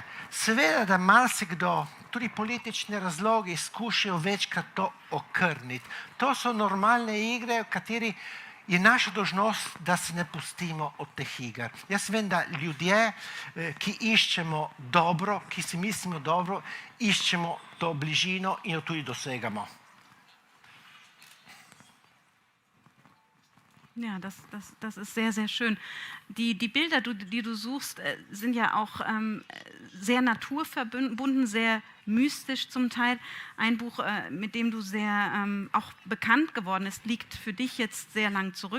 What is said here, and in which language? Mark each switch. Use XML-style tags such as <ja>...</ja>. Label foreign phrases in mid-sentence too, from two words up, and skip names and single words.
<sl>Seveda, da marsikdo, tudi politični razlogi, skušajo večkrat to okrniti. To so normalne igre, v kateri je naša dolžnost, da se ne pustimo od teh iger. Jaz vem, da ljudje, ki iščemo dobro, ki si mislimo dobro, iščemo to bližino in jo tudi dosegamo.</sl> <de>Ja, das ist sehr, sehr schön. Die Bilder, die du suchst, sind ja auch sehr naturverbunden, sehr mystisch zum Teil. Ein Buch, mit dem du sehr auch bekannt geworden bist, liegt für dich jetzt sehr lang zurück.</de>